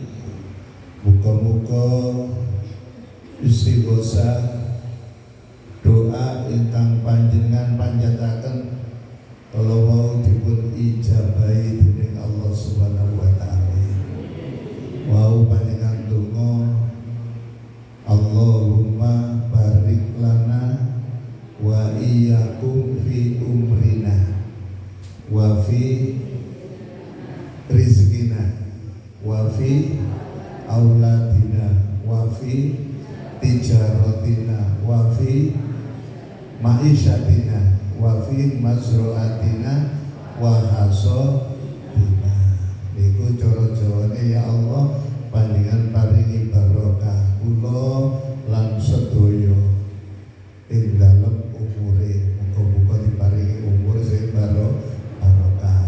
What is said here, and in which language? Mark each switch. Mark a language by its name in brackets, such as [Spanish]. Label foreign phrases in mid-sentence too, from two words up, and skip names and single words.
[Javanese] Muga-muga istighosah doa ingkang panjenengan panjataken kala wau dipun ijabahi dening [Arabic] الله سبحانه وتعالى. [Javanese] Wau panjenengan donga, [Arabic] اللهم بارك لنا وإياكم في عمرنا وفي رزقنا وفي أولادنا وفي تجارتنا وفي معيشتنا وفي مزروعاتنا وحصادنا. [Javanese] Niku cara-carane [Arabic] يا الله [Javanese] panjenengan paringi barokah kula lan sedaya ing dalem umure. Muga-muga diparingi umur sing barokah.